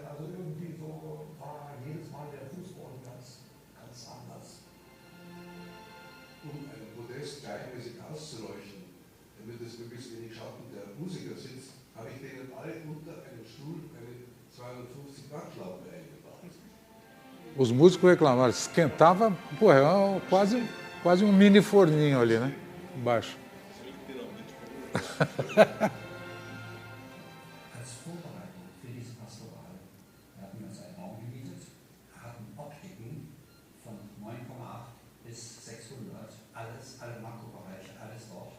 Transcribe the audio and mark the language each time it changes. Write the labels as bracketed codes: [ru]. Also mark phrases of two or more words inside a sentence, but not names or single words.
[de] Also irgendwie so war jedes Mal der Fußboden ganz anders. Um einen Podest gleichmäßig auszuleuchten, damit es möglichst wenig Schatten der Musiker sitzt, habe ich denen alle unter einen Stuhl eine 250 Watt Lampe eingebaut. [pt] Os músicos reclamaram, esquentava, pô, é quase um mini forninho ali, né? Embaixo. [de] Als Vorbereitung für diese Pastoral hatten wir uns einen Raum gemietet, hatten Optiken von 9,8 bis 600, alle Makrobereiche, alles dort.